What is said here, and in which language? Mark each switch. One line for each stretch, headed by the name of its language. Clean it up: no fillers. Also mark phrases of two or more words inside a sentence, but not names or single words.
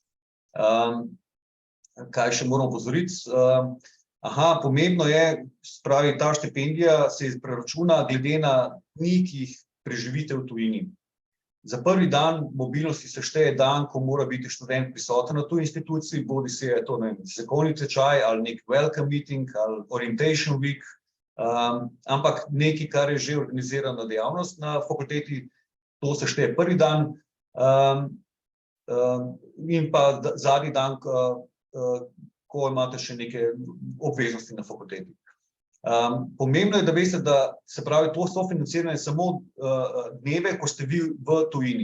Slovenian: Kaj še moramo opozoriti? Pomembno je, spravi, ta štipendija se preračuna glede na dni, ki jih preživite v tujini. Za prvi dan mobilnosti se šteje dan, ko mora biti študent prisoten na tuji instituciji, bodi si je to strokovni tečaj ali nek
English: welcome meeting
Slovenian: ali
English: orientation week,
Slovenian: ampak nekaj, kar je že organizirana dejavnost na fakulteti, to se šteje prvi dan in pa zadnji dan, ko imate še neke obveznosti na fakulteti. Pomembno je, da veste, da se pravi, to sofinanciranje samo dneve, ko ste vi v tujini.